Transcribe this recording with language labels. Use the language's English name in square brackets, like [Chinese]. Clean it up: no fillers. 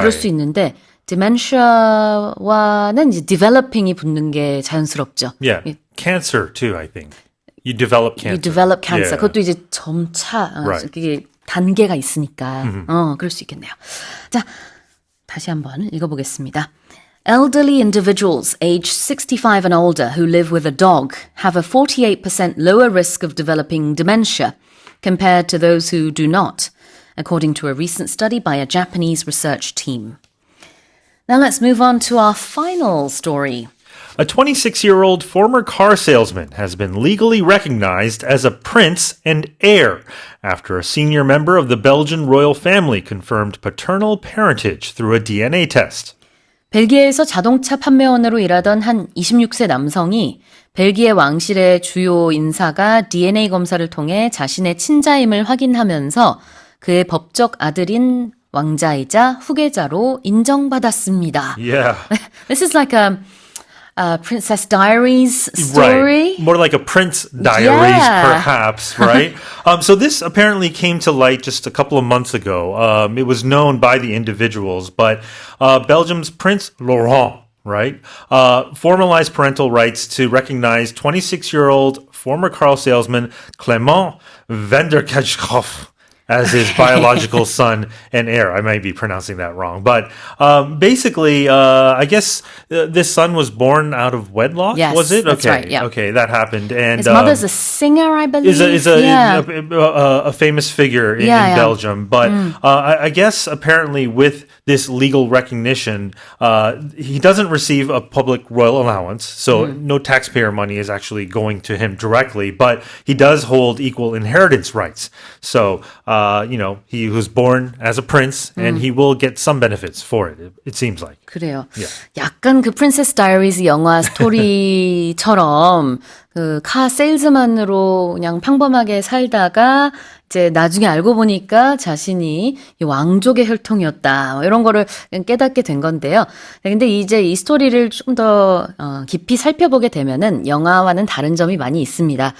[Korean] 그럴 수 있는데 dementia와는 이제 developing이 붙는 게 자연스럽죠. [English] Yeah. Cancer too, I think. You develop cancer. You develop cancer. Yeah. [Korean] 그것도 이제 점차 그게 단계가 있으니까 그럴 수 있겠네요. 자, 다시 한번 읽어보겠습니다. [English] Elderly individuals aged 65 and older who live with a dog have a 48% lower risk of developing dementia compared to those who do not, according to a recent study by a Japanese research team. Now let's move on to our final story. A 26-year-old former car salesman has been legally recognized as a prince and heir after a senior member of the Belgian royal family confirmed paternal parentage through a DNA test. [Korean] 벨기에에서 자동차 판매원으로 일하던 한 26세 남성이 벨기에 왕실의 주요 인사가 DNA 검사를 통해 자신의 친자임을 확인하면서 그의 법적 아들인 왕자이자 후계자로 인정받았습니다. [English] Yeah. This is like a Princess Diaries story. Right. More like a Prince Diaries, perhaps, right? So this apparently came to light just a couple of months ago. It was known by the individuals, but Belgium's Prince Laurent, right, formalized parental rights to recognize 26-year-old former car salesman Clément Vanderkajkhoff as his biological son and heir. I might be pronouncing that wrong. But basically, I guess this son was born out of wedlock, yes, was it? That's right, yeah. Okay, that happened. And his mother's a singer, I believe. Is a famous figure in Belgium. But I guess apparently with this legal recognition, he doesn't receive a public royal allowance. So no taxpayer money is actually going to him directly. But he does hold equal inheritance rights. So he was born as a prince, and he will get some benefits for it. It seems like. [Korean] 그래요. [English] Yeah. [Korean] 약간 그 프린세스 다이어리즈 영화 스토리처럼 그 카 세일즈만으로 그냥 평범하게 살다가 이제 나중에 알고 보니까 자신이 이 왕족의 혈통이었다. 뭐 이런 거를 깨닫게 된 건데요. 근데 이제 이 스토리를 좀 더 깊이 살펴보게 되면은 영화와는 다른 점이 많이 있습니다.